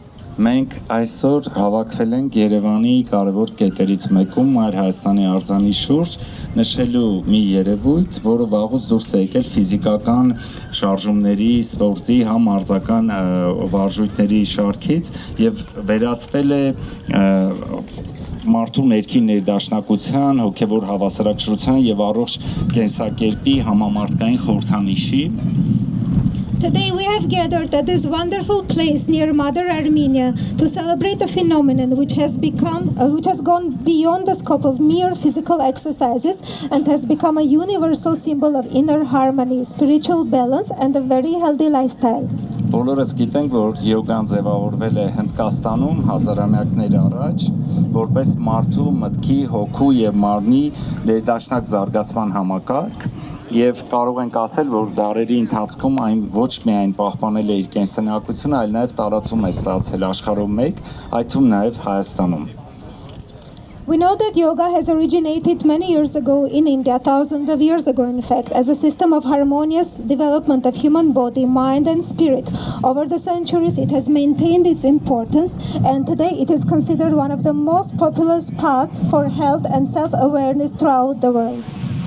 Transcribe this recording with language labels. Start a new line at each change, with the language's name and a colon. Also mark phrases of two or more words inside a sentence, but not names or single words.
Armenian: Մենք այսօր հավաքվել ենք Երևանի կարևոր կետերից մեկում Մայր Հայաստանի արձանի շուրջ նշելու մի երևույթ, որը վաղուց դուրս է եկել ֆիզիկական շարժումների, սպորտի, համարձական վարժույթների շարքից եւ վերածվել է մարդու ներքին ներդաշնակության, հոգեվոր հավասարակշռության եւ առողջ կենսակերպի համամարտկային խորհրդանիշի
English: Today we have gathered at this wonderful place near Mother Armenia to celebrate a phenomenon which has gone beyond the scope of mere physical exercises and has become a universal symbol of inner harmony, spiritual balance and a very healthy lifestyle.
Armenian: Բոլորս գիտենք, որ յոգան ձևավորվել է Հնդկաստանում հազարամյակներ առաջ, որպես մարդու մտքի, հոգու եւ մարմնի ներդաշնակ զարգացման համակարգ, եւ կարող ենք ասել, որ դարերի ընթացքում այն ոչ միայն պահպանել է իր կենսնակությունը, այլ նաեւ տարածում է ստացել աշխարհում մեկ, այդ թվում նաեւ Հայաստանում։
English: We know that yoga has originated many years ago in India, thousands of years ago in fact, as a system of harmonious development of human body, mind and spirit. Over the centuries it has maintained its importance and today it is considered one of the most popular paths for health and self-awareness throughout the world.